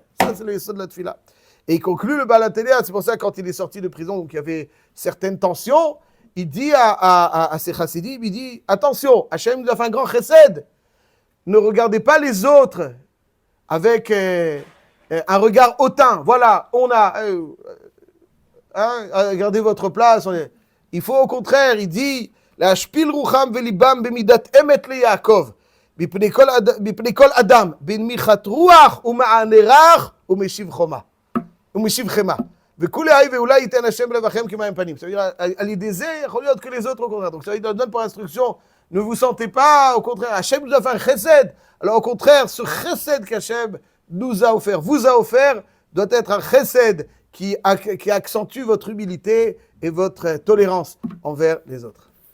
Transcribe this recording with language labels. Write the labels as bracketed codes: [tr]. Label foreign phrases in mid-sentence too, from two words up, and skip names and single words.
[fr] Ça, c'est le yesod de la tfila. Et il conclut le Baal HaTanya, c'est pour ça que quand il est sorti de prison, donc il y avait certaines tensions, il dit à ses chassidim, il dit, attention, Hachem nous a fait un grand chesed, ne regardez pas les autres avec un regard hautain. Voilà, on a... regardez votre place, il faut au contraire, il dit, [he] להשפיל רוחם ולבם במדת אמת ליעקב, מפני כל אדם, בנחת רוח ומענה רך ומשיב חמה. וכולי היי ואולי ייתן השם לבכם כמים פנים. [fr] Ça veut dire, à l'idée [he] זה, יכול להיות [fr] que les autres au contraire. Donc ça veut dire, donne pour instruction, ne vous sentez pas, au contraire, Hachem nous a fait un chesed. Alors au contraire, ce chesed qu'Hachem nous a offert, vous a offert, doit être un chesed qui accentue votre humilité et votre tolérance envers les autres.